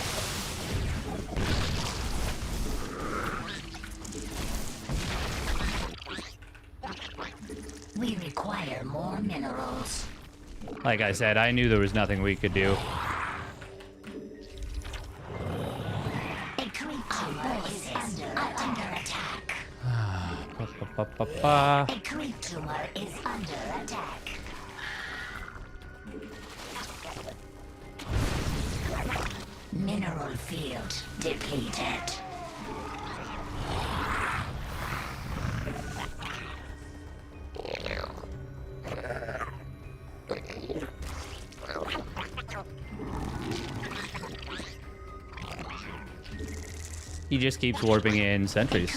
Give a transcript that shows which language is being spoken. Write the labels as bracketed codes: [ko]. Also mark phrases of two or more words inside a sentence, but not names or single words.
[en] We require more minerals. Like I said, I knew there was nothing we could do. A creature is under attack. Ba-ba-ba-ba. A creep tumor is under attack. Mineral field depleted. He just keeps warping in sentries.